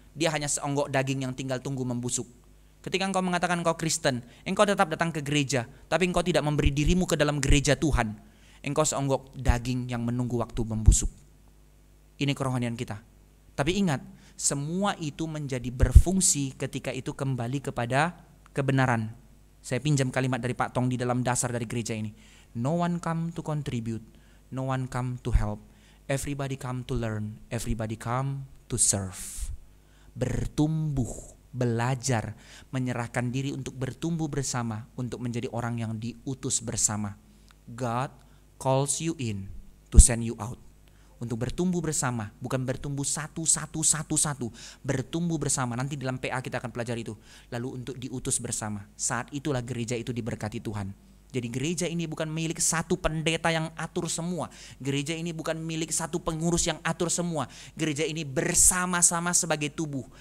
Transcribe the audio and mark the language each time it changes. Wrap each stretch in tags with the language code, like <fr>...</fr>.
<id>Dia hanya seonggok daging yang tinggal tunggu membusuk. Ketika engkau mengatakan engkau Kristen, engkau tetap datang ke gereja, tapi engkau tidak memberi dirimu ke dalam gereja Tuhan. Engkau seonggok daging yang menunggu waktu membusuk. Ini kerohanian kita. Tapi ingat, semua itu menjadi berfungsi ketika itu kembali kepada kebenaran. Saya pinjam kalimat dari Pak Tong di dalam dasar dari gereja ini.</id> <en>No one come to contribute, no one come to help. Everybody come to learn, everybody come to serve.</en> <id>Bertumbuh, belajar, menyerahkan diri untuk bertumbuh bersama, untuk menjadi orang yang diutus bersama.</id> <en>God calls you in to send you out.</en> <id>Untuk bertumbuh bersama, bukan bertumbuh satu, bertumbuh bersama. Nanti dalam PA kita akan pelajari itu. Lalu untuk diutus bersama. Saat itulah gereja itu diberkati Tuhan. Jadi gereja ini bukan milik satu pendeta yang atur semua. Gereja ini bukan milik satu pengurus yang atur semua. Gereja ini bersama-sama sebagai tubuh.</id>